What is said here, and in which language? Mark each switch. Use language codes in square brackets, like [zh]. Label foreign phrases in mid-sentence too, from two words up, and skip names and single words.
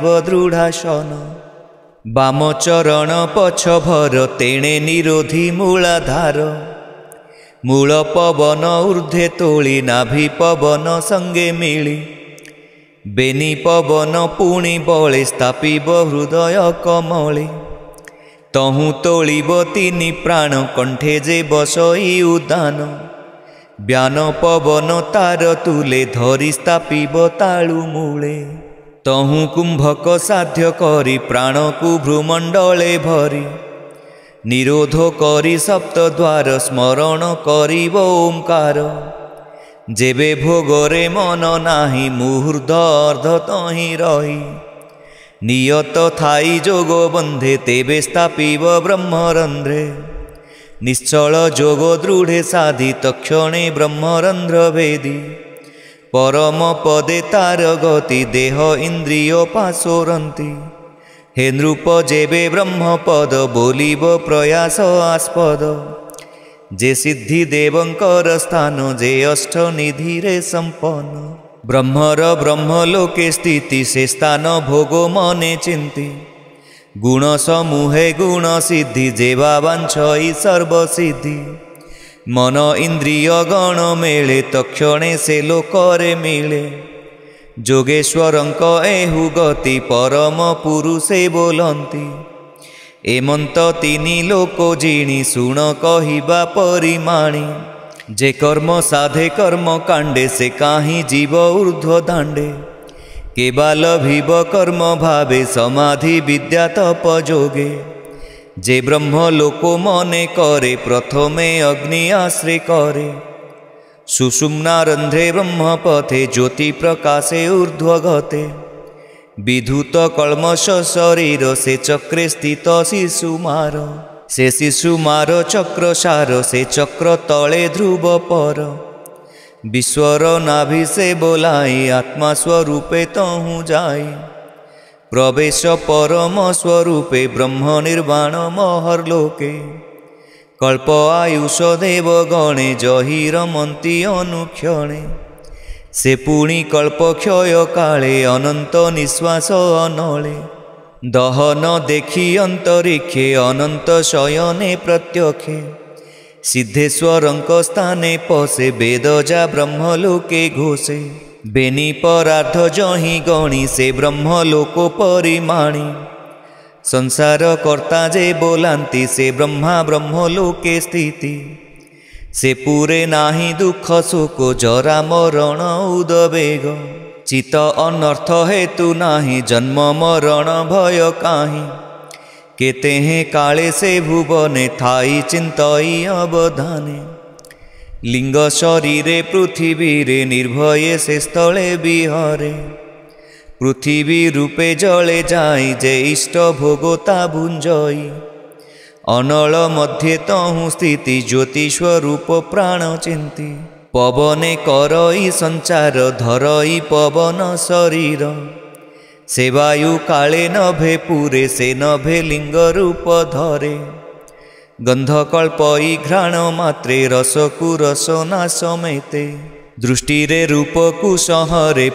[or] ଦୃଢ଼ାସନ ବାମ ଚରଣ ପଛ ଭର ତେଣେ ନିରୋଧୀ ମୂଳାଧାର ମୂଳ ପବନ ଊର୍ଧ୍ୱେ ତୋଳି ନାଭି ପବନ ସଙ୍ଗେ ମିଳି ବେନି ପବନ ପୁଣି ବଳେ ସ୍ଥାପିବ ହୃଦୟ କମଳେ ତହୁଁ ତୋଳିବ ତିନି ପ୍ରାଣ କଣ୍ଠେ ଯେ ବସଇ ଉଦାନ ବ୍ୟାନ ପବନ ତାର ତୁଲେ ଧରି ସ୍ଥାପିବ ତାଳୁ ମୂଳେ ତହୁଁ କୁମ୍ଭକ ସାଧ୍ୟ କରି ପ୍ରାଣ କୋ ଭ୍ରୂମଣ୍ଡଳେ ଭରି ନିରୋଧ କରି ସପ୍ତଦ୍ୱାର ସ୍ମରଣ କରିବ ଓଁକାର ଯେବେ ଭୋଗରେ ମନ ନାହିଁ ମୁହୂର୍ତ୍ତ ଅର୍ଦ୍ଧ ତହିଁ ରହି ନିୟତ ଥାଇ ଯୋଗ ବନ୍ଧେ ତେବେ ସ୍ଥାପିବ ବ୍ରହ୍ମରନ୍ଧ୍ରେ ନିଶ୍ଚଳ ଯୋଗ ଦୃଢ଼େ ସାଧି ତକ୍ଷଣେ ବ୍ରହ୍ମରନ୍ଧ୍ର ଭେଦି ପରମ ପଦେ ତାର ଗତି ଦେହ ଇନ୍ଦ୍ରିୟ ପାସୋରନ୍ତି ହେ ନୃପ ଯେବେ ବ୍ରହ୍ମପଦ ବୋଲିବ ପ୍ରୟାସ ଆସ୍ପଦ ଯେ ସିଦ୍ଧି ଦେବଙ୍କର ସ୍ଥାନ ଯେ ଅଷ୍ଟ ନିଧି ରେ ସମ୍ପନ୍ନ ବ୍ରହ୍ମର ବ୍ରହ୍ମଲୋକେ ସ୍ଥିତି ସେ ସ୍ଥାନ ଭୋଗୋ ମନେ ଚିନ୍ତି ଗୁଣ ସମୂହେ ଗୁଣ ସିଦ୍ଧି ଯେବା ବାଞ୍ଛଇ ସର୍ବସିଦ୍ଧି ମନ ଇନ୍ଦ୍ରିୟ ଗଣ ମେଳେ ତକ୍ଷଣେ ସେ ଲୋକରେ ମିଳେ ଯୋଗେଶ୍ୱରଙ୍କ ଏହୁ ଗତି ପରମ ପୁରୁଷେ ବୋଲନ୍ତି ଏମନ୍ତ ତିନି ଲୋକ ଜିଣି ଶୁଣ କହିବା ପରିମାଣି ଯେ କର୍ମ ସାଧେ କର୍ମ କାଣ୍ଡେ ସେ କାହିଁ ଜୀବ ଊର୍ଧ୍ୱ ଦାଣ୍ଡେ କେବଳ ଭୀବ କର୍ମ ଭାବେ ସମାଧି ବିଦ୍ୟା ତପ ଯୋଗେ ଯେ ବ୍ରହ୍ମ ଲୋକୋ ମନେ କରେ ପ୍ରଥମେ ଅଗ୍ନି ଆଶ୍ରୟ କରେ ସୁଷୁମ୍ନା ରନ୍ଧ୍ରେ ବ୍ରହ୍ମ ପଥେ ଜ୍ୟୋତି ପ୍ରକାଶେ ଊର୍ଧ୍ୱ ଗତେ ବିଧୁତ କଳ୍ମଷ ଶରୀର ସେ ଚକ୍ରେ ସ୍ଥିତ ଶିଶୁମାର ସେ ଶିଶୁମାର ଚକ୍ର ସାର ସେ ଚକ୍ର ତଳେ ଧ୍ରୁବ ପର ବିଶ୍ୱର ନାଭି ସେ ବୋଲାଇ ଆତ୍ମା ସ୍ୱରୂପେ ତହୁଁ ଯାଇ ପ୍ରବେଶ ପରମ ସ୍ୱରୂପେ ବ୍ରହ୍ମ ନିର୍ବାଣ ମହର୍ଲୋକେ କଳ୍ପ ଆୟୁଷ ଦେବ ଗଣେ ଯହିଁ ରମନ୍ତି ଅନୁକ୍ଷଣେ ସେ ପୁଣି କଳ୍ପ କ୍ଷୟ କାଳେ ଅନନ୍ତ ନିଶ୍ୱାସ ଅନଳେ ଦହନ ଦେଖି ଅନ୍ତରିକ୍ଷେ ଅନନ୍ତ ଶୟନେ ପ୍ରତ୍ୟକ୍ଷେ ସିଦ୍ଧେଶ୍ୱରଙ୍କ ସ୍ଥାନେ ପସେ ବେଦଜା ବ୍ରହ୍ମଲୋକେ ଘୋଷେ ବେନି ପରାର୍ଥ ଯହିଁ ଗଣି ସେ ବ୍ରହ୍ମଲୋକୋ ପରିମାଣି ସଂସାର କର୍ତ୍ତା ଯେ ବୋଲାନ୍ତି ସେ ବ୍ରହ୍ମା ବ୍ରହ୍ମଲୋକେ ସ୍ଥିତି ସେ ପୂରେ ନାହିଁ ଦୁଖ ସୁଖ ଜରା ମରଣ ଉଦବେଗ ଚିତ ଅନର୍ଥ ହେତୁ ନାହିଁ ଜନ୍ମ ମରଣ ଭୟ କାହିଁ କେତେ ହେଁ କାଳେ ସେ ଭୁବନେ ଥାଇ ଚିନ୍ତଇ ଅବଧାନେ ଲିଙ୍ଗ ଶରୀରେ ପୃଥ୍ୱୀ ରେ ନିର୍ଭୟେ ସେ ସ୍ଥଳେ ବିହରେ ପୃଥ୍ୱୀ ରୂପେ ଜଳେ ଯାଇ ଯେ ଇଷ୍ଟ ଭୋଗତା ଭୁଞ୍ଜଇ ଅନଳ ମଧ୍ୟେ ତହୁଁ ସ୍ଥିତି ଜ୍ୟୋତିସ୍ୱରୂପ ପ୍ରାଣ ଚିନ୍ତି ପବନେ କରଇ ସଞ୍ଚାର ଧରଇ ପବନ ଶରୀର ସେ ବାୟୁ କାଳେ ନଭେ ପୂରେ ସେ ନଭେ ଲିଙ୍ଗ ରୂପ ଧରେ ଗନ୍ଧକଳ୍ପଇ ଘ୍ରାଣ ମାତ୍ରେ ରସକୁ ରସନା ସମେତେ ଦୃଷ୍ଟି ରେ ରୂପ କୁ ସହରେ